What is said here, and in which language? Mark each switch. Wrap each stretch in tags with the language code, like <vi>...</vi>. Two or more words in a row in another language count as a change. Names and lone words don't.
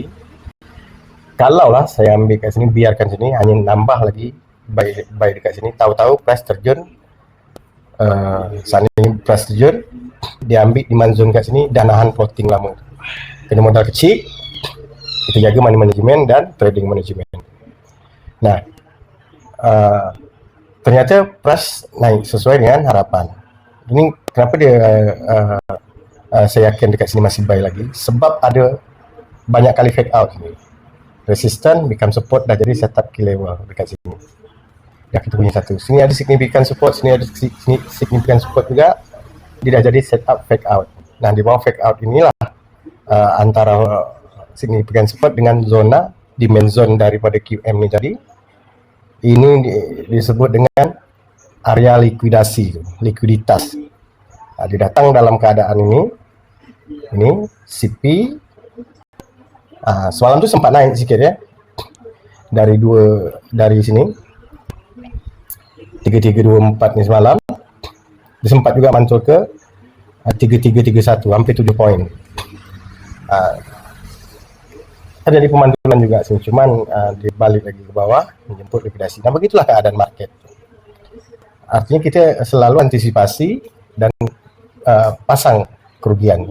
<ms>Kalaulah saya ambil kat sini, biarkan sini, hanya nambah lagi buy dekat sini, tahu-tahu price terjun saat ini price terjun, dia ambil</ms> <en>demand zone</en> <ms>kat sini dan nahan floating lama. Kena modal kecil, kita jaga</ms> <en>money management</en> <ms>dan</ms> <en>trading management.</en> <ms>Nah, ternyata price naik sesuai dengan harapan. Ini kenapa dia saya yakin dekat sini masih buy lagi, sebab ada banyak kali</ms> <en>fake out. Resistance become support,</en> <ms>dah jadi</ms> <en>setup key level</en> <ms>dekat sini. Dah kita punya satu. Sini ada</ms> <en>significant support,</en> <ms>sini ada</ms> <en>significant support</en> <ms>juga. Dia dah jadi</ms> <en>setup fake out.</en> <ms>Nah, di bawah</ms> <en>fake out</en> <ms>inilah antara</ms> <en>significant support</en> <ms>dengan zona</ms> <en>demand zone</en> <ms>daripada QM ni tadi. Ini disebut dengan area likuidasi, likuiditas. Dia datang dalam keadaan ini CP. Semalam tu sempat naik sikit ya. Dari sini 3324 ni semalam dia sempat juga mantul ke 3331, hampir 7 poin. Ada di pemantulan juga sini, cuman dia balik lagi ke bawah menjemput likuidasi. Nah, begitulah keadaan market. Artinya kita selalu antisipasi dan pasang kerugian.</ms>